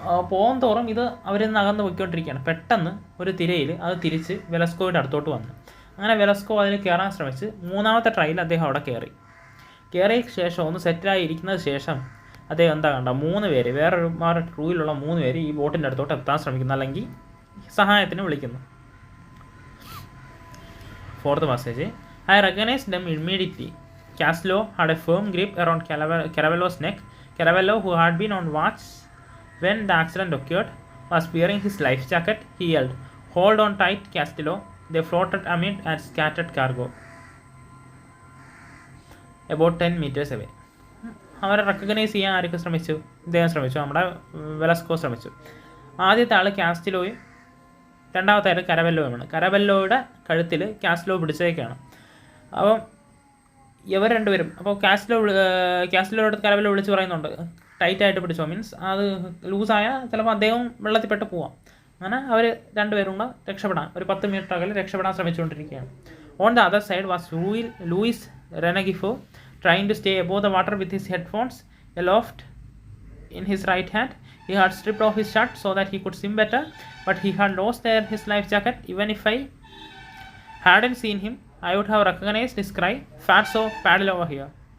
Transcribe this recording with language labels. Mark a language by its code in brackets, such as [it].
[ml] പോകും തോറും ഇത് അവരിൽ നിന്ന് അകന്ന് പോയിക്കൊണ്ടിരിക്കുകയാണ്. പെട്ടെന്ന് ഒരു തിരയിൽ അത് തിരിച്ച് വെലസ്കോയുടെ അടുത്തോട്ട് വന്നു. അങ്ങനെ വെലസ്കോ അതിൽ കയറാൻ ശ്രമിച്ച് 3ാമത്തെ ട്രയൽ അദ്ദേഹം അവിടെ കയറിയ ശേഷം ഒന്ന് സെറ്റിലായി ഇരിക്കുന്നത് ശേഷം അദ്ദേഹം എന്താ കണ്ട 3 പേര്, വേറൊരു ക്രൂവിലുള്ള 3 പേര് ഈ ബോട്ടിൻ്റെ അടുത്തോട്ട് എത്താൻ ശ്രമിക്കുന്നു, അല്ലെങ്കിൽ സഹായത്തിന് വിളിക്കുന്നു. [en] 4th passage. I recognized them immediately. Caslow had a firm grip around Caravello's neck. Caravello, who had been on watch when the accident occurred, was wearing his life jacket. He yelled, "Hold on tight, Castillo." They floated amid and scattered cargo about 10 meters away. [ml] അവരെ recognise ചെയ്യാൻ ആരൊക്കെ ശ്രമിച്ചു? ഇദ്ദേഹം ശ്രമിച്ചു, നമ്മുടെ Velasco ശ്രമിച്ചു. ആദ്യത്തെ ആൾ കാസ്റ്റിലോയും 2ാമത്തെ ആൾ കരവല്ലോയുമാണ്. കരവല്ലോയുടെ കഴുത്തിൽ കാസ്റ്റിലോ പിടിച്ചേക്കാണ്. അപ്പം ഇവർ 2 പേരും, അപ്പോൾ കാസ്റ്റിലോയുടെ കരവല്ലോ വിളിച്ച് പറയുന്നുണ്ട്, ടൈറ്റായിട്ട് പിടിച്ചോ, മീൻസ് അത് ലൂസായാൽ ചിലപ്പോൾ അദ്ദേഹം വെള്ളത്തിൽപ്പെട്ട് പോവാം. അങ്ങനെ അവർ 2 പേരും കൂടെ രക്ഷപ്പെടാൻ ഒരു 10 മീറ്റർ അകലെ രക്ഷപ്പെടാൻ ശ്രമിച്ചുകൊണ്ടിരിക്കുകയാണ്. [en] On the other side was Luis Renegifo, trying to stay above the water with his headphones aloft in his right hand. He had stripped off his shirt so that he could swim better, but he had lost his life jacket. Even if I hadn't seen him, I would have recognized his cry, "Fatso, paddle over here."